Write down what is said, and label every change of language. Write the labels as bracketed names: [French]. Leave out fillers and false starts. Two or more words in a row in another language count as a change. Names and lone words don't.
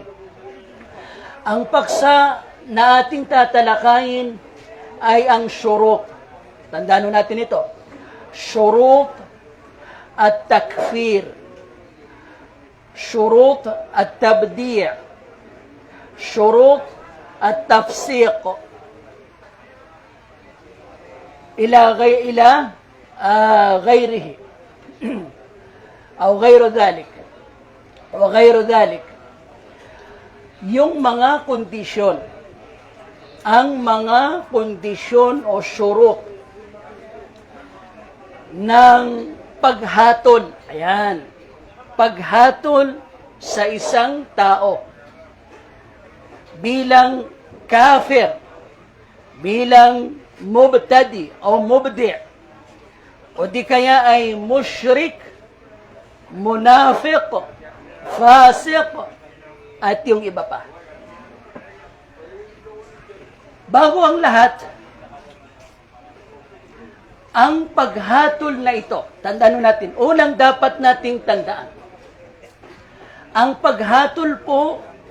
[Filipino] Ang paksa na ating tatalakayin ay ang syurut. Tandaan natin ito. Syurut at takfir. Syurut at tabdi'. Syurut at tafsiq. [Arabic] Ila غيره أو غير ذلك وغير ذلك. [Filipino] Yung mga kondisyon, ang mga kondisyon o syurut ng paghatol, ayan, paghatol sa isang tao bilang kafir, bilang mubtadi o mubdi', o di kaya ay mushrik, munafiq, fasiq, at yung iba pa. Bago ang lahat, ang paghatol na ito, tandaan natin, unang dapat nating tandaan, ang paghatol po